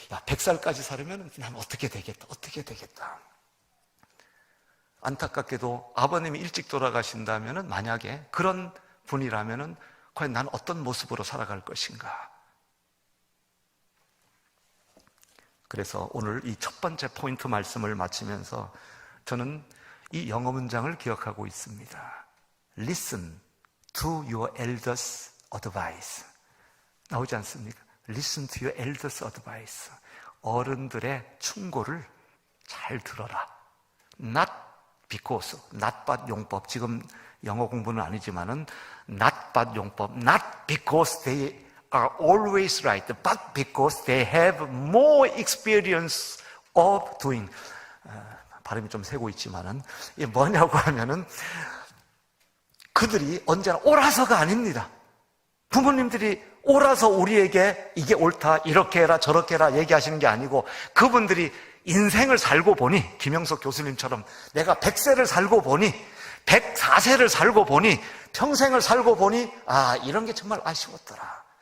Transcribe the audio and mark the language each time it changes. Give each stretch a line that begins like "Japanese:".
Korean: 100살까지 살으면 난 어떻게 되겠다. 안타깝게도 아버님이 일찍 돌아가신다면은 만약에 그런 분이라면은 과연 난 어떤 모습으로 살아갈 것인가. 그래서 오늘 이 첫 번째 포인트 말씀을 마치면서 저는 이 영어 문장을 기억하고 있습니다.
English: Listen to your elders' advice.
Korean: 나오지 않습니까?
English: Listen to your elders' advice.
Korean: 어른들의 충고를 잘 들어라.
English: Not because, not but
Korean: 용법. 지금 영어 공부는 아니지만은 not but 용법.
English: Not because they are always right, but because they have more experience of doing.
Korean: 발음이 좀 새고 있지만은 이게 뭐냐고 하면은 그들이 언제나 옳아서가 아닙니다. 부모님들이 옳아서 우리에게 이게 옳다, 이렇게 해라, 저렇게 해라 얘기하시는 게 아니고 그분들이 인생을 살고 보니 김영석 교수님처럼 내가 100세를 살고 보니 104세를 살고 보니 평생을 살고 보니 이런 게 정말 아쉬웠더라.